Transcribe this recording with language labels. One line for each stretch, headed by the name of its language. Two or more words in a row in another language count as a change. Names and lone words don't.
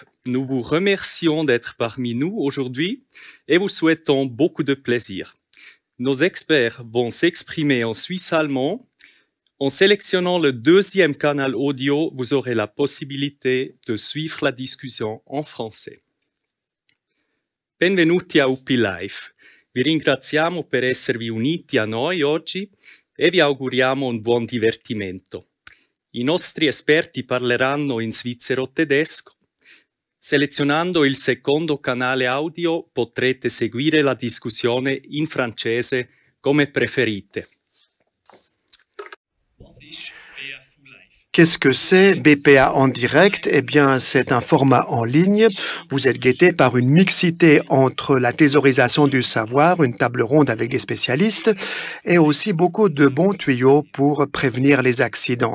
French: Nous vous remercions d'être parmi nous aujourd'hui et vous souhaitons beaucoup de plaisir. Nos experts vont s'exprimer en suisse allemand. En sélectionnant le deuxième canal audio, vous aurez la possibilité de suivre la discussion en français.
Italian: Benvenuti a UPI Live. Vi ringraziamo per esservi uniti a noi oggi e vi auguriamo un buon divertimento. I nostri esperti parleranno in svizzero-tedesco. Selezionando il secondo canale audio potrete seguire la discussione in francese come preferite.
French: Qu'est-ce que c'est BPA en direct? Eh bien, c'est un format en ligne. Vous êtes guetté par une mixité entre la thésaurisation du savoir, une table ronde avec des spécialistes, et aussi beaucoup de bons tuyaux pour prévenir les accidents.